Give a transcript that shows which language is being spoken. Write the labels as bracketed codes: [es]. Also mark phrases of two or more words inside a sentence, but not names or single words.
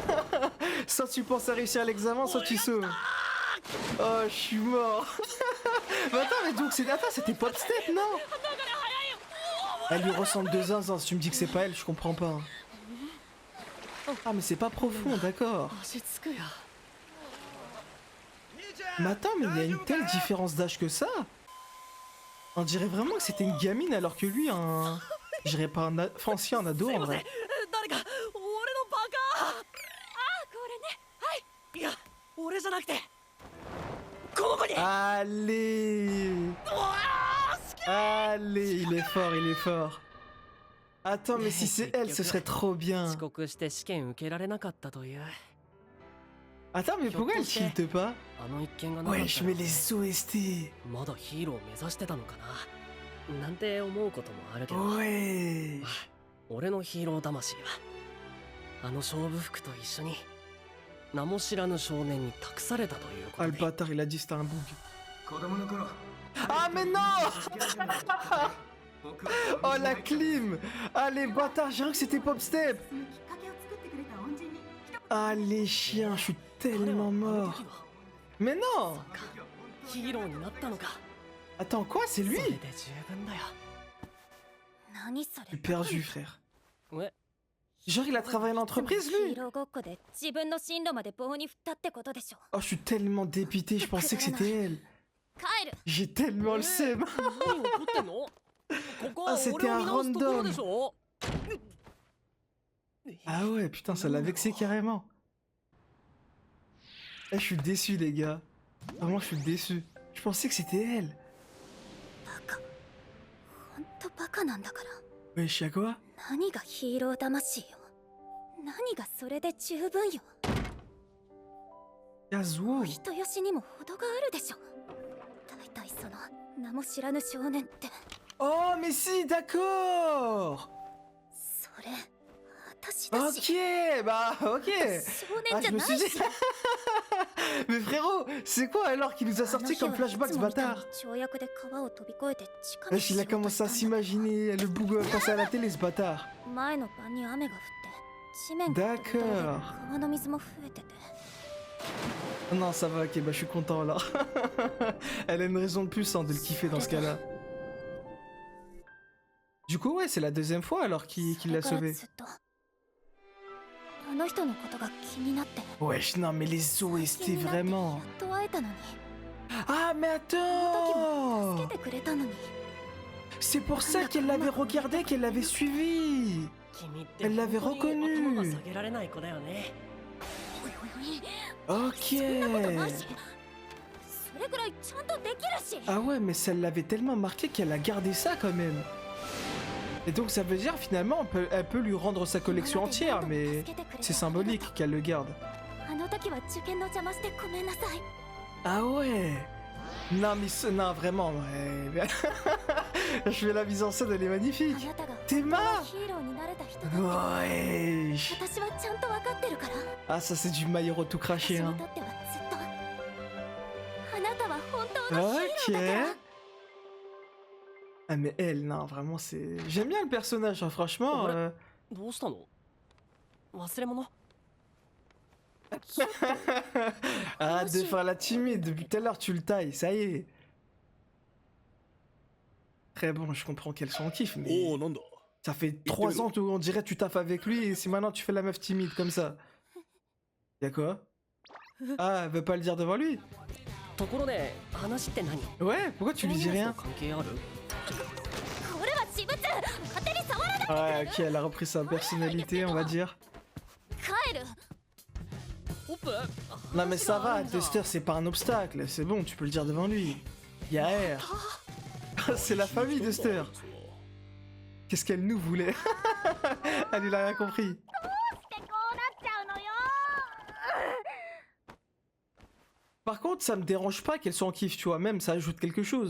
[fr] Soit tu penses à réussir l'examen, soit tu sauves. Oh, je suis mort. Mais attends, mais donc c'était Pop Step, non? Elle lui ressemble de zinzin, si tu me dis que c'est pas elle, je comprends pas. Ah mais c'est pas profond, d'accord. [ja] 足つくよ [fr] Mais attends, mais il y a une telle différence d'âge que ça? On dirait vraiment que c'était une gamine alors que lui un... Je dirais pas un enfin si un ado en vrai. [ja] 誰か俺のバカあこれねはいいや俺じゃなくてこの子に [fr] Allez. Allez, il est fort, il est fort. Attends, mais si c'est elle, ce serait trop bien. [ja] 遅刻して試験受けられなかったという [fr] Attends, mais pourquoi elle tilte pas? [ja] あの一件がなかった [fr] Wesh, mais les OST. [ja] まだヒーローを目指してたのかななんて思うこともあるけど [fr] Ouais. [ja] 俺のヒーロー魂はあの勝負服と一緒に名も知らぬ少年に託されたというこ [fr] Ah, [ja] と [fr] le [ja] で [fr] bâtard, il a dit c'était un bug. [ja] 子供の頃 [fr] Ah, mais non! [ja] 僕は [fr] Oh, la clim! Ah, les bâtards, j'ai cru que c'était Pop Step! [ja] そのきっかけを作ってくれた恩人に一言 [fr] Ah, les chiens, je suis [ja] 彼は [fr] tellement [ja] あの [fr] mort. [ja] 時は [fr] Mais non! [ja] ヒーローになったのか [fr] Attends, quoi? C'est [ja] それ [fr] lui? [ja] で十分だよ何それ [fr] Je suis perdu, frère. [ja] え [fr] Genre, il a travaillé en entreprise, [ja] ヒ [fr] lui? [ja] ーローごっこで自分の進路まで棒に振ったってことでしょ [fr] Oh, je suis tellement dépité, je pensais que c'était elle. [ja] 帰る [fr] J'ai tellement le seum. [ja] 何怒ってんのここは [fr] Ah, c'était [ja] 俺を見直すところ [fr] un [ja] でしょ [fr] Ah ouais, putain, ça l'a vexé carrément. Eh, je suis déçu, les gars. Vraiment, je suis déçu. Je pensais que c'était elle. [ja] バカほんとバカなんだから [fr] Wesh, y'a quoi? [ja] 何がヒーロー魂よ何がそれで十分よ Kazuo. 人よしにも程があるでしょ大体その名も知らぬ少年って [fr] Oh, mais si, d'accord. [ja] それ私だし [fr] Ok, bah, ok. [ja] 少年 [fr] Ah, [ja] じ [fr] je [ja] ゃ [fr] me [ja] な [fr] suis [ja] い [fr] dit... [ja] し [fr] Mais frérot, c'est quoi alors qu'il nous a [ja] あの [fr] sorti [ja] 日は [fr] comme [ja] い [fr] flashback [ja] つ [fr] ce [ja] もみたいに [fr] bâtard? [ja] 跳躍で川を飛び越えて近道 [fr] Wesh, il a commencé à s'imaginer le boug passer à la télé, ce bâtard. [ja] 前の晩に雨が降って地面がドロドロで [fr] D'accord. [ja] 川の水も増えてて [fr] Non, ça va, ok, bah je suis content là. Elle a une raison de plus hein, de le kiffer dans ce cas-là. Du coup, ouais, c'est la deuxième fois alors qu'il [ja] そ [fr] l'a [ja] れから [fr] sauvé. [ja] ずっとあの人のことが気になって [fr] Wesh, non, mais les [ja] 気 [fr] OST [ja] になってや [fr] vraiment. [ja] っと会えたのに [fr] Ah, mais [ja] あの時も [fr] attends! [ja] 助けてくれたのに [fr] C'est pour ça qu'elle l'avait regardé, qu'elle l'avait suivi! [ja] 君って [fr] Elle l'avait [ja] 本当に [fr] reconnu. [ja] 頭が下げられない子だよねおいおいおい [fr] Ok! [ja] そんなことないしそれぐらいちゃんとできるし [fr] Ah ouais, mais ça l'avait tellement marqué qu'elle a gardé ça quand même. Et donc ça veut dire finalement elle peut lui rendre sa collection entière, mais c'est symbolique qu'elle le garde. [ja] あの時は受験の邪魔してごめんなさい [fr] Ah ouais! Non mais non vraiment, ouais. Je fais la mise en scène, elle est [ja] あ [fr] magnifique. [ja] なたが [fr] T'es [ja] 本当 [fr] marre? [ja] のヒーローになれた人だって [fr] Wesh! [ja] 私はちゃんと分かってるから [fr] Ah ça c'est du Maïro tout [ja] 私 [fr] craché [ja] に [fr] hein. [ja] とってはずっとあなたは本当のヒー [fr] Ok. [ja] ローだから [fr] Ah mais elle, non vraiment c'est... J'aime bien le personnage, hein, franchement. Ouais. [ja] どうしたの忘れ物 [fr] Arrête de faire la timide, depuis tout à l'heure tu le tailles, ça y est. Très bon, je comprends qu'elle soit en kiff, mais... [ja] おおなんだ [fr] Ça fait 3 ans on dirait tu taffes avec lui et si maintenant tu fais la meuf timide comme ça. Y'a quoi? Ah, elle veut pas le dire devant lui? [ja] ところで話って何 [fr] Ouais, pourquoi tu lui dis rien? [ja] 関係あるこれは私物勝手に触らない [fr] Ouais, ok, elle a repris sa personnalité, on va dire. [ja] 帰るホップ [fr] Non mais ça va, Duster c'est pas un obstacle, c'est bon, tu peux le dire devant lui. Y'a R. C'est la famille Duster. Qu'est-ce qu'elle nous voulait? Elle il a rien compris. [ja] ってこうなっちゃうのよ [fr] Par contre, ça me dérange pas qu'elle soit en kiff, tu vois, même ça ajoute quelque chose.